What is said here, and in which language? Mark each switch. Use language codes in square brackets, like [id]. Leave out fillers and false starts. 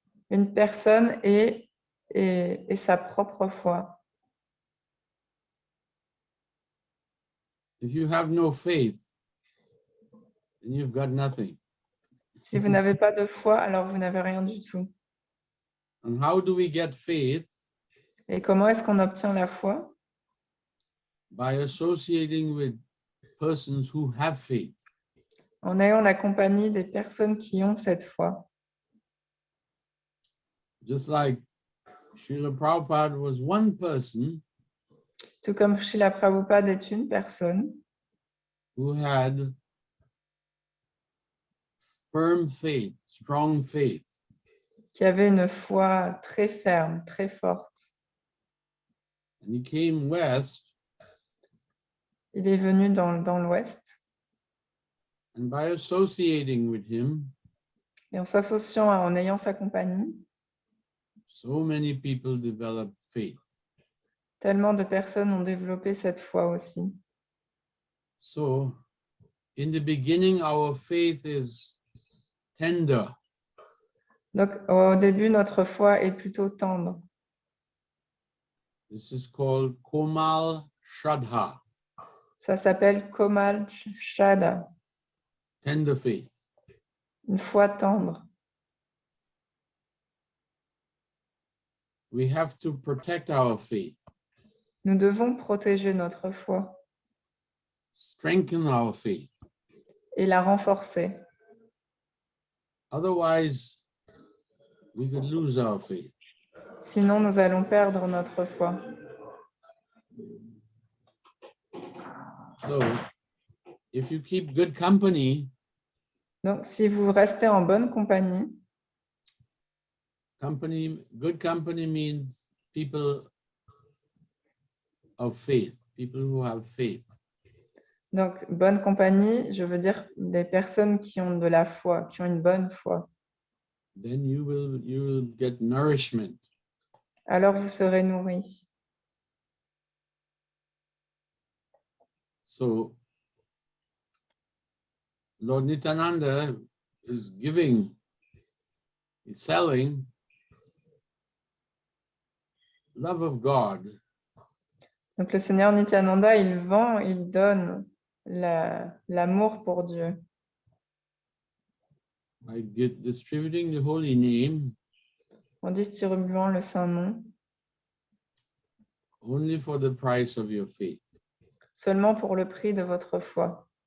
[fr] une personne et sa propre foi. [en] If you have no faith, then you've got nothing. [fr] Si vous n'avez pas de foi, alors vous n'avez rien du tout. [en] And how do we get faith? [fr] Et comment est-ce qu'on obtient la foi? [en] By associating with persons who have faith. [fr] En ayant la compagnie des personnes qui ont cette foi. [en] Just like Srila Prabhupada was one person [fr] Tout comme Srila Prabhupada est une personne [en] who had firm faith, strong faith. [fr] qui avait une foi très ferme, très forte. [en] And he came west, [fr] Il est venu dans l'Ouest [en] and by associating with him, [fr] et en s'associant, en ayant sa compagnie, [en] so many people developed faith. [fr] tellement de personnes ont développé cette foi aussi. [en] So, in the beginning, our faith is tender. [fr] Donc, au début, notre foi est plutôt tendre. [en] This is called Komal Shraddha, [fr] Ça s'appelle Komal Shraddha, [en] tender faith. [fr] une foi tendre. [en] We have to protect our faith, [fr] Nous devons protéger notre foi [en] strengthen our faith. [fr] et la renforcer. [en] Otherwise, we could lose our faith. [fr] Sinon, nous allons perdre notre foi. [en] So, if you keep good company, [fr] Donc, si vous restez en bonne compagnie, [en] good company means people of faith, people who have faith. [fr] donc bonne compagnie, je veux dire des personnes qui ont de la foi, qui ont une bonne foi. [en] Then you will get nourishment. [fr] Alors, vous serez nourris. [en] So, Lord Nityananda is selling love of God [fr] Donc, le Seigneur Nityananda, il vend, il donne l'amour pour Dieu [en] by distributing the holy name [fr] en distribuant le Saint-Nom [en] only for the price of your faith. [fr] seulement pour le prix de votre foi.